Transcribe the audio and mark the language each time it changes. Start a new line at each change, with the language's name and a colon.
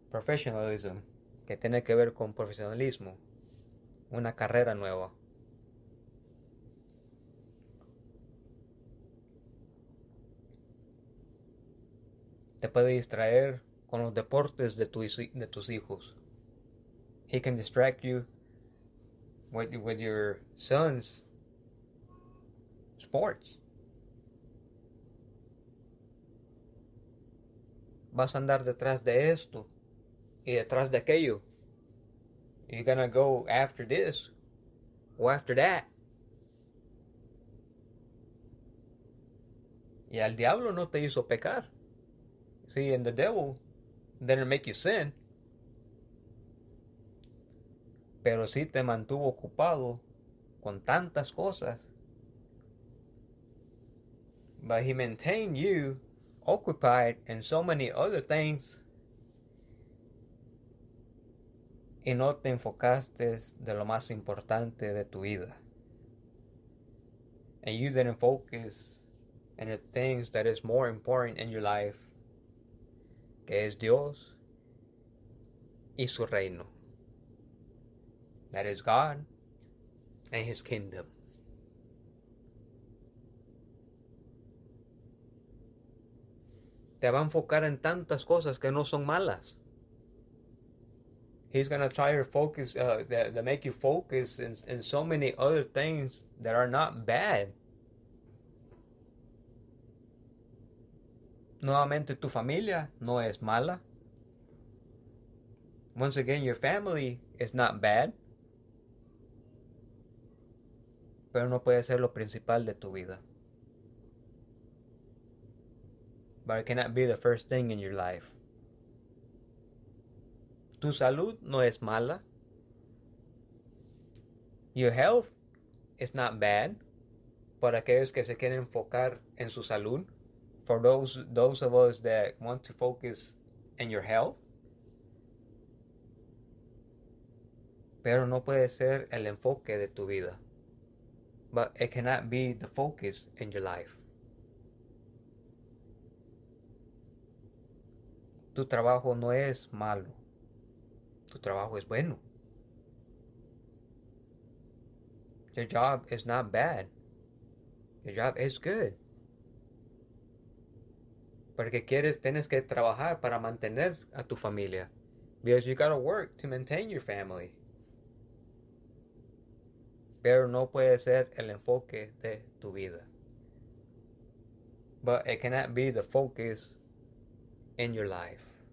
Spanish: Professionalism, que tiene que ver con profesionalismo, una carrera nueva. Te puede distraer con los deportes de tus hijos.
English: He can distract you with your son's sports.
Spanish: Vas a andar detrás de esto y detrás de aquello.
English: You're gonna go after this or after that.
Spanish: Y al diablo no te hizo pecar.
English: See, and the devil didn't make you sin.
Spanish: Pero sí te mantuvo ocupado con tantas cosas.
English: But he maintained you occupied in so many other things.
Spanish: Y no te enfocaste de lo más importante de tu vida.
English: And you didn't focus in the things that is more important in your life,
Spanish: que es Dios y su reino.
English: That is God and His kingdom.
Spanish: Te va a enfocar en tantas cosas que no son malas.
English: He's gonna try to focus, to make you focus in so many other things that are not bad.
Spanish: Nuevamente, tu familia no es mala.
English: Once again, your family is not bad.
Spanish: Pero no puede ser lo principal de tu vida.
English: But it cannot be the first thing in your life.
Spanish: Tu salud no es mala.
English: Your health is not bad.
Spanish: Para aquellos que se quieren enfocar en su salud.
English: For those of us that want to focus in your health.
Spanish: Pero no puede ser el enfoque de tu vida.
English: But it cannot be the focus in your life.
Spanish: Tu trabajo no es malo. Tu trabajo es bueno.
English: Your job is not bad. Your job is good.
Spanish: Porque quieres, tienes que trabajar para mantener a tu familia.
English: Because you gotta work to maintain your family.
Spanish: Pero no puede ser el enfoque de tu vida.
English: But it cannot be the focus in your life.